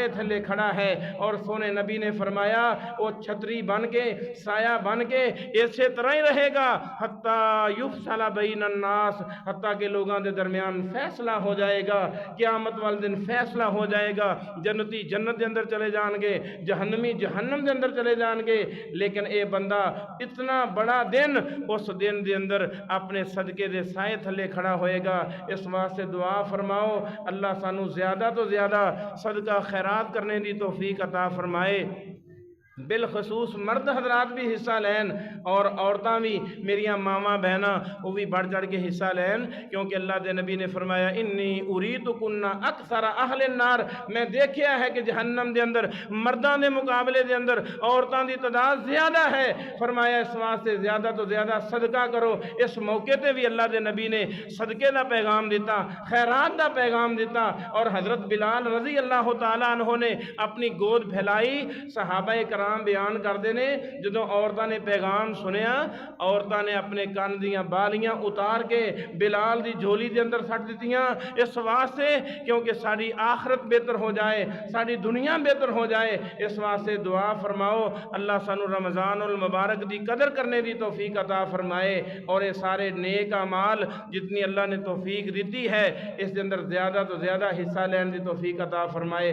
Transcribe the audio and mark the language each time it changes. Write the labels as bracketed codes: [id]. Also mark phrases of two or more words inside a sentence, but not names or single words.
[pa] تھلے کھڑا ہے، اور سونے نبی نے فرمایا وہ چھتری بن کے سایہ بن کے اسی طرح ہی رہے گا [ar] حتیٰ یفصل بین الناس، [pa] حتیٰ کہ لوگاں دے درمیان فیصلہ ہو جائے گا، قیامت والے دن فیصلہ ہو جائے گا، جنتی جنت دے اندر چلے جان گے، جہنمی جہنم دے اندر چلے جان گے، لیکن اے بندہ اتنا بڑا دن اس دن دے اندر اپنے صدقے دے سائے تھلے کھڑا ہوئے گا۔ اس واسطے دعا فرماؤ اللہ سانو زیادہ تو زیادہ صدقہ خیرات کرنے دی توفیق عطا فرمائے، بالخصوص مرد حضرات بھی حصہ لین اور عورتاں بھی، میریاں ماما بہناں وہ بھی بڑھ چڑھ کے حصہ لین، کیونکہ اللہ دے نبی نے فرمایا [ar] انی اریتکن اکثر اہل النار، [pa] میں دیکھیا ہے کہ جہنم دے اندر مرداں دے مقابلے دے اندر عورتاں دی تعداد زیادہ ہے، فرمایا اس واسطے زیادہ تو زیادہ صدقہ کرو۔ اس موقع تے بھی اللہ دے نبی نے صدقے دا پیغام دیتا، خیرات دا پیغام دیتا، اور حضرت بلال [ar] رضی اللہ تعالیٰ عنہ [pa] نے اپنی گود پھیلائی، صحابہ کرام بیان کر دینے جدو عورتاں نے پیغام سنیا، عورتاں نے اپنے کان دیاں بالیاں اتار کے بلال دی جھولی دے اندر سٹ دیتیاں، اس واسطے کیونکہ ساری آخرت بہتر ہو جائے، ساری دنیا بہتر ہو جائے، اس واسطے دعا فرماؤ اللہ سانو رمضان المبارک دی قدر کرنے دی توفیق عطا فرمائے، اور یہ سارے نیک اعمال جتنی اللہ نے توفیق دیتی ہے اس دے اندر زیادہ تو زیادہ حصہ لین دی توفیق عطا فرمائے۔